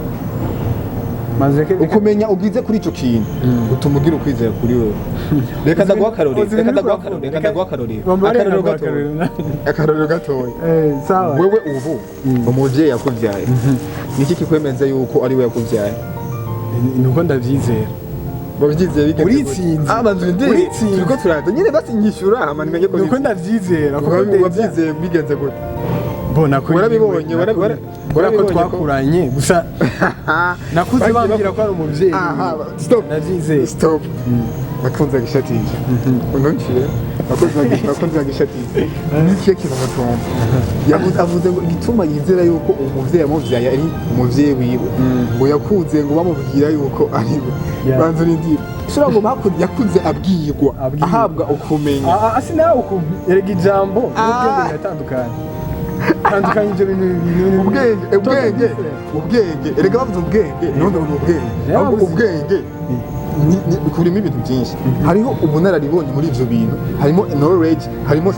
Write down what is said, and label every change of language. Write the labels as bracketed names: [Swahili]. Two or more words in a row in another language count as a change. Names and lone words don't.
[Rundi] ukumenya ugize kuri ico kintu utuma ugira ukwizera kuri wewe reka ndaguha akarorero gatoya wewe ubu umuvyeyi yakuvyaye niki kikwemeza yuko ari we yakuvyaye nuko ndavyizera bavyizera bigeze uritsinze uritsinze turiko turada nyine basi nyishura hama nimenye ko nuko ndavyizera kuko wavyizeye bigenze gute bona ko warabibonye ko twakuranye gusa nakuze bambwira ko ari umuvyeyi stop navyizeye stop nakunze gishatije unonciye nakunze gishatije nikiye kintu mutomba avuze ngo igituma yizera yuko umuvyeyi yamuvyaye ari umuvyeyi wiwe ngo yakuze ngo bamubwira yuko ari we banzo n'indira shira ngo yakuze abwirwa ahabwa ukumenya asi nawe ukumva erega ijambo n'ubwenge biratandukanye tandukanye ibyo bintu ubwenge erega bavuze ubwenge none ubwenge bikurimo ibintu byinshi hariho ubunararibonye muri ivyo bintu harimo knowledge harimo